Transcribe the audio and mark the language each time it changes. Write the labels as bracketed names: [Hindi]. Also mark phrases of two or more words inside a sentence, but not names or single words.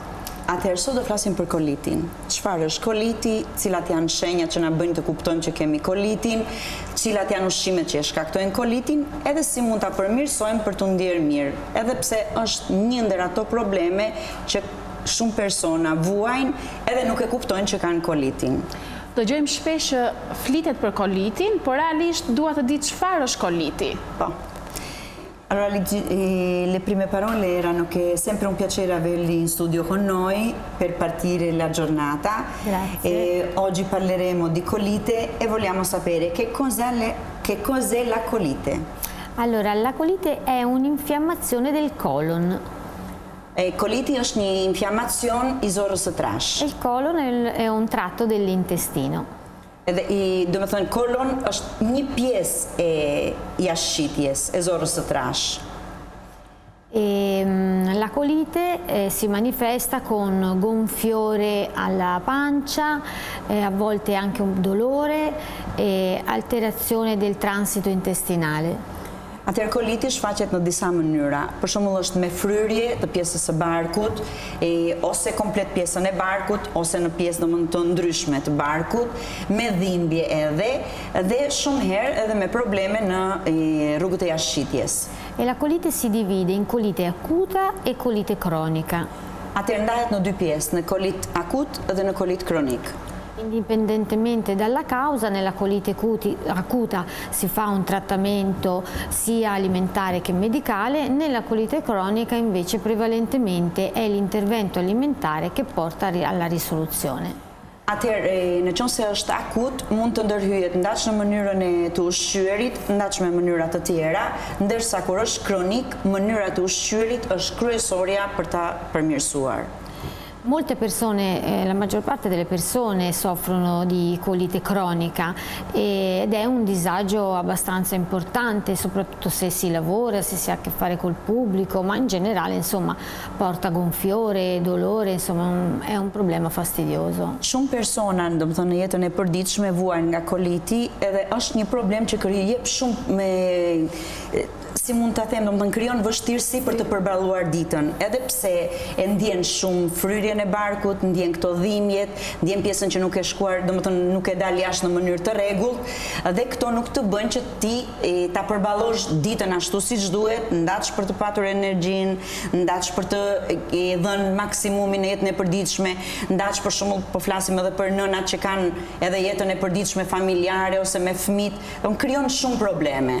[Albanian] Atëherë sot do flasim për kolitin. Çfarë është koliti, cilat janë shenjat që na bëjnë të kuptojmë që kemi kolitin, cilat janë ushqimet që e shkaktojnë kolitin, edhe si mund ta përmirësojmë për t'u ndjerë mirë. Edhe pse është një ndër ato probleme që shumë persona vuajnë edhe nuk e kuptojnë që kanë kolitin. Dëgjojmë shpesh që flitet për kolitin, por realisht dua të di çfarë është koliti. Po. [Italian] Allora, le prime parole erano che è sempre un piacere averli in studio con noi per partire la giornata. Grazie. Oggi parleremo di colite e vogliamo sapere che cos'è la colite. Allora, la colite è un'infiammazione del colon. [Albanian] Coliti është një infiammacion I zorrës së trash. [Italian] Il colon è un tratto dell'intestino. [Albanian] Do me thënë, kolon është një pjesë e jashtëshitjes e zorrës së trash. [Italian] La colite si manifesta con gonfiore alla pancia, a volte anche un dolore e alterazione del transito intestinale. [Albanian] Atëherë koliti shfaqet në disa mënyra. Për shembull është me fryrje të pjesës së barkut, ose komplet pjesën e barkut, ose në pjesë domethënë të ndryshme të barkut, me dhimbje edhe, dhe shumë herë edhe me probleme në rrugët e jashtëshitjes. [Italian] E la colite si divide in colite acuta e colite cronica. [Albanian] Atëherë ndahet në dy pjesë, në kolit akut dhe në kolit kronik. [Italian] Indipendentemente dalla causa, nella colite acuta si fa un trattamento sia alimentare che medicale, nella colite cronica invece prevalentemente è l'intervento alimentare che porta alla risoluzione. [Albanian] Atëherë, në qoftë se është akut, mund të ndërhyjet ndaç në mënyrën e të ushqyerit, ndaç me mënyra të tjera, ndërsa kur është kronik, mënyra e ushqyerit është kryesorja për ta përmirësuar. [Italian] Molte persone, la maggior parte delle persone soffrono di colite cronica ed è un disagio abbastanza importante, soprattutto se si lavora, se si ha a che fare col pubblico, ma in generale insomma porta gonfiore, dolore, insomma è un problema fastidioso. [Albanian] Shumë persona, domethënë në jetën e përditshme vuajnë nga koliti, edhe është një problem që jep shumë me si mund ta them, domethënë krijon vështirësi për të përballuar ditën, edhe pse e ndjen shumë fryrjen e barkut, ndjen këto dhimbjet, ndjen pjesën që nuk e shkuar, domethënë nuk e dal jashtë në mënyrë të rregullt, dhe këto nuk të bëjnë që ti ta përballosh ditën ashtu siç duhet, ndaç për të patur energjinë, ndaç për të dhënë maksimumin në jetën e përditshme, ndaç për shembull po flasim edhe për nënat që kanë edhe jetën e përditshme familjare ose me fëmijë, krijon shumë probleme.